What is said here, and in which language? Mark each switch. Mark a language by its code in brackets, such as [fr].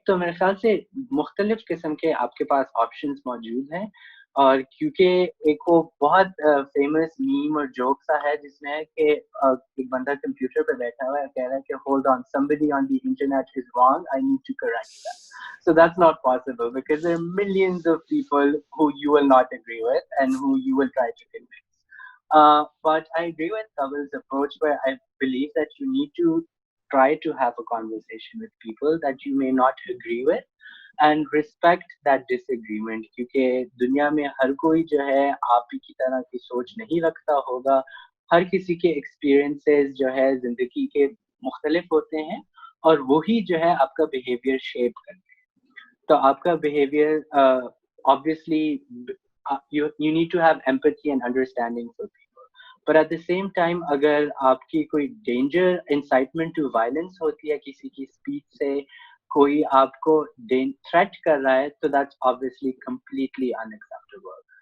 [ur] تو میرے خیال سے مختلف قسم کے آپ کے پاس آپشنز موجود ہیں. اور کیونکہ ایک وہ بہت فیمس میم اور جوک سا ہے جس میں ہے کہ ایک بندہ کمپیوٹر پہ بیٹھا ہوا ہے کہہ رہا ہے کہ hold on [en] somebody on the internet is wrong, I need to correct that. So that's not possible because there are millions of people who you will not agree with and who you will try to convince. But I agree with Kawal's approach where I believe that you need to try to have a conversation with people that you may not agree with and respect that disagreement, [ur] کیونکہ دنیا میں ہر کوئی جو ہے آپ ہی کی طرح کی سوچ نہیں رکھتا ہوگا. ہر کسی کے ایکسپیرینسز جو ہے زندگی کے مختلف ہوتے ہیں اور وہی جو ہے آپ کا بیہیویئر شیپ کرتے ہیں. تو آپ کا behaviour [en] obviously you need to have empathy and understanding for people, but at the same time [ur] اگر آپ کی کوئی [en] danger incitement to violence [ur] ہوتی ہے کسی کی اسپیچ سے, کوئی آپ کو تھریٹ کر رہا ہے تو دیٹس [en] obviously completely unacceptable.